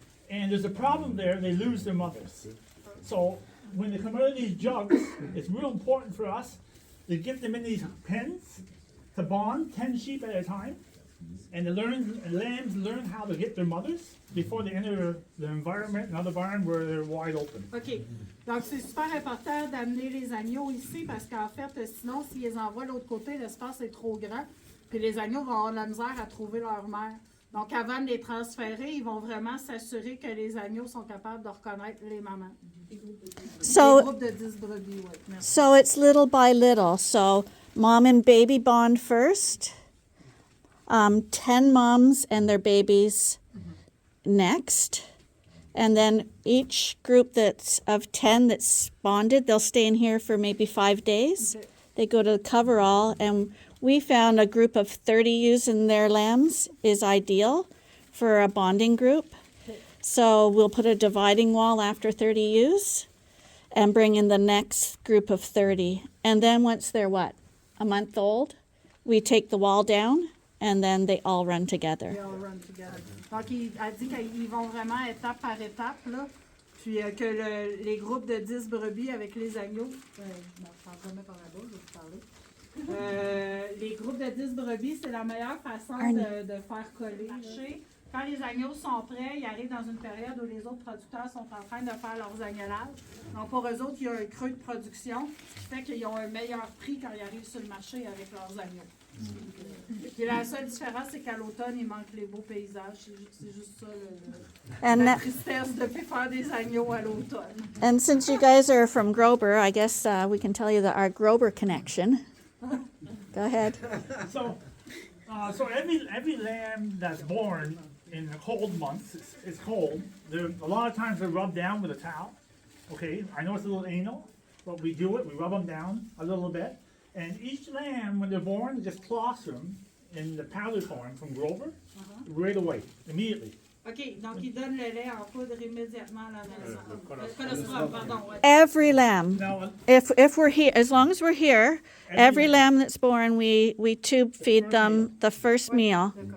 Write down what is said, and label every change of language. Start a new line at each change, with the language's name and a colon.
English: And there's a problem there, they lose their mothers. So when they come out of these jugs, it's real important for us to get them in these pens to bond 10 sheep at a time. And the lambs learn how to get their mothers before they enter the environment, another barn where they're wide open. OK.
French: Donc, c'est super important d'amener les agneaux ici parce qu'en fait, sinon, s'ils les envoient de l'autre côté, l'espace est trop grand. Puis les agneaux vont avoir de la misère à trouver leur mère. Donc, avant de les transférer, ils vont vraiment s'assurer que les agneaux sont capables de reconnaître les mamans.
English: So,
French: Des groupes de 10 brebis, oui. Merci.
English: so it's little by little. So mom and baby bond first. 10 moms and their babies next. And then each group that's of 10 that's bonded, they'll stay in here for maybe 5 days. Okay. They go to the coverall, and we found a group of 30 ewes and their lambs is ideal for a bonding group. So we'll put a dividing wall after 30 ewes and bring in the next group of 30. And then once they're a month old, we take the wall down, and then they all run together. They all run together.
French: Donc, elle dit qu'ils vont vraiment étape par étape, là. Puis que les groupes de 10 brebis avec les agneaux, je m'en remets par là-bas, je vais vous parler. Les groupes de 10 brebis, c'est la meilleure façon de faire coller. Quand les agneaux sont prêts, ils arrivent dans une période où les autres producteurs sont en train de faire leurs agnolages. Donc, pour eux autres, il y a un creux de production, ce qui fait qu'ils ont un meilleur prix quand ils arrivent sur le marché avec leurs agneaux. Puis la seule différence, c'est qu'à l'automne, il manque les beaux paysages. C'est juste ça,
English: And
French: la
English: that,
French: tristesse de plus faire des agneaux à l'automne.
English: and since you guys are from Grober, I guess we can tell you that our Grober connection. Go ahead. So, so every lamb that's born in the cold months, it's cold. A lot of times they're rubbed down with a towel. Okay, I know it's a little anal, but we do it. We rub them down a little bit, and each lamb, when they're born, they just colostrum in the powder form from Grover right away, immediately.
French: OK, donc il donne le lait en poudre immédiatement à la naissance. Le colostrum, pardon. Ouais.
English: Every lamb. Now, If we're here, as long as we're here, every lamb that's born, we tube feed them the first meal.